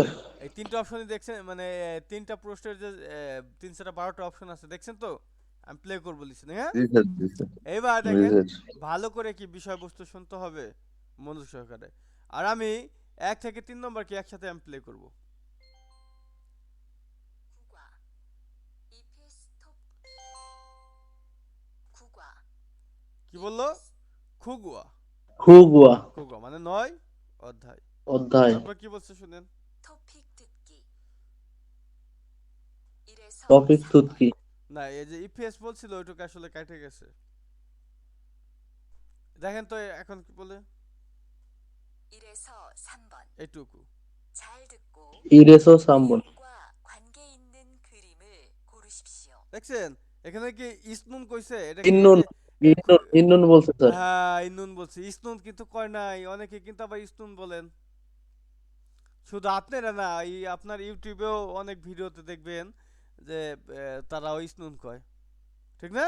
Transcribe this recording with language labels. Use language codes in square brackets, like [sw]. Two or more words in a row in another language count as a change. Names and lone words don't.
[bn] এই তিনটা অপশনই দেখছেন, মানে তিনটা প্রশ্নের যে 312টা অপশন আছে দেখছেন তো? আমি প্লে করবো লিসেনিং, হ্যাঁ। জি স্যার। জি স্যার। এইবার জি দেখেন স্যার। ভালো করে কি বিষয়বস্তু শুনতে হবে মনোযোগ সহকারে। আর আমি 1 থেকে 3 নম্বর কি একসাথে আমি প্লে করব। [ko] 국화 이피스톱 국화 [bn] কি বললো? খুগুয়া। খুগুয়া খুগুয়া মানে 9 অধ্যায়। অধ্যায়। তারপর কি বলছে শুনেন। [ko] 토픽 듣기 1에서 [bn] টপিক [ko] 3번 [bn] তুতকি। না এই যে ইপিএস বলছিল ওইটুকু আসলে কেটে গেছে। দেখেন তো এখন কি বলে [ko] 1에서 3번 [bn] এইটুকু। [ko] 잘 듣고 일에서 삼번. 내용과 관계 있는 그림을 고르십시오. [bn] দেখছেন এখানে কি ইসনুন কইছে, এটা কি এই ইন্নুন। যে ইন্নুন ইন্নুন বলছে স্যার। হ্যাঁ ইসনুন বলছে, ইসনুন কিন্তু কয় নাই, অনেকে কিন্তু আবার ইসনুন বলেন। শুধু আপনারা না, এই আপনার ইউটিউবেও অনেক ভিডিওতে দেখবেন যে তারা ইসনুন কয়, ঠিক না?